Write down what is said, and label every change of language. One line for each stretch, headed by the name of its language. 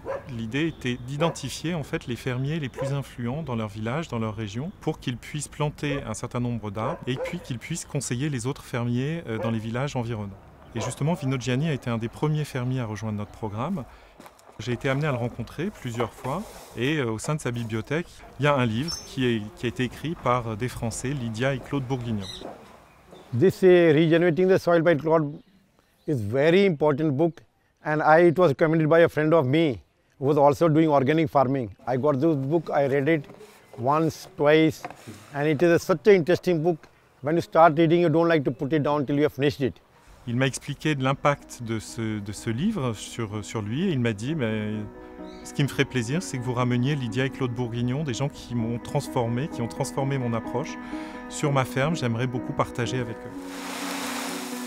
French: L'idée était d'identifier en fait les fermiers les plus influents dans leur village, dans leur région, pour qu'ils puissent planter un certain nombre d'arbres et puis qu'ils puissent conseiller les autres fermiers dans les villages environnants. Et justement, Vino Gianni a été un des premiers fermiers à rejoindre notre programme. J'ai été amené à le rencontrer plusieurs fois et au sein de sa bibliothèque, il y a un livre qui a été écrit par des Français, Lydia et Claude Bourguignon.
English: This Regenerating the Soil by Claude is very important book, and it was recommended by a friend of me who was also doing organic farming. I got this book, I read it once, twice, and it is such an interesting book. When you start reading, you don't like to put it down till you have finished it.
French: Il m'a expliqué de l'impact de ce livre sur lui et il m'a dit ce qui me ferait plaisir, c'est que vous rameniez Lydia et Claude Bourguignon, des gens qui m'ont transformé, qui ont transformé mon approche sur ma ferme. J'aimerais beaucoup partager avec eux.